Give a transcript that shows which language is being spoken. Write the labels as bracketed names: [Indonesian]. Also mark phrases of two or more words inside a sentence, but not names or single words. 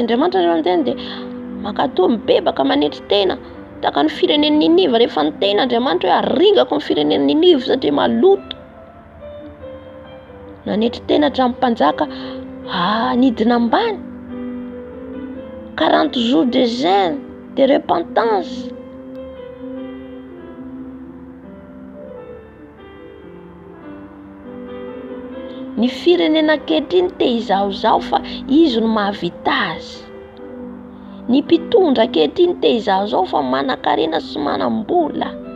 [Malagasy] Andriamanitra rehefa miteny dia makatoa mibebaka manetry tena. Tahaka ny firenen'i Ninive rehefa niteny Andriamanitra hoe haringako ny firenen'i Ninive satria maloto. Nanetry tena hatramin'ny mpanjaka nidina ambany. [French] 40 jours de jeûne, de repentance. [Malagasy] Ny firenena ankehitriny te izaozao fa izy no mahavita azy. Ny mpitondra ankehitriny te izaozao fa manan-karena sy manam-bola.